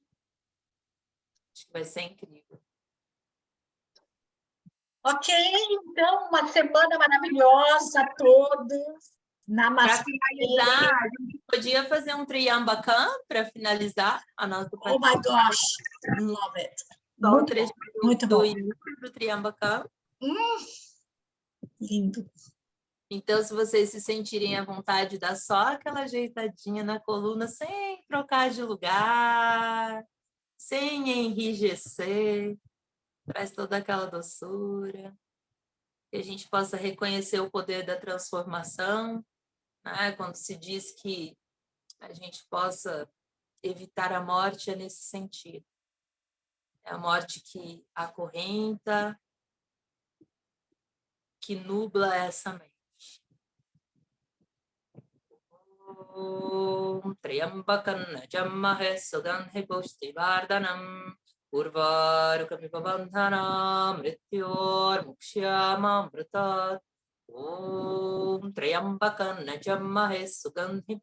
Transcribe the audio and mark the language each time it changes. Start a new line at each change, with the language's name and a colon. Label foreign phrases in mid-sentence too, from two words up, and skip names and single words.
Portuguese: Acho que vai ser incrível. Ok, então, uma semana maravilhosa a todos. Para Namastê. finalizar, a gente podia fazer um Triambakam para finalizar a nossa
English: Oh my
Portuguese: participação.
English: gosh, love it.
Portuguese: Só o Muito trecho bom, muito do bom. início do Triambakam. Lindo. Então, se vocês se sentirem à vontade, dá só aquela ajeitadinha na coluna, sem trocar de lugar, sem enrijecer, traz toda aquela doçura, que a gente possa reconhecer o poder da transformação, né? Quando se diz que a gente possa evitar a morte, é nesse sentido. É a morte que acorrenta, que nubla essa mente.
Sanskrit: Om Triambakan Jammahe Sugandhi Pushtivardhanam Urvarukamiva Bandhana Mrityor Mukshyama Mritat Om Triambakan Jammahe Sugandhi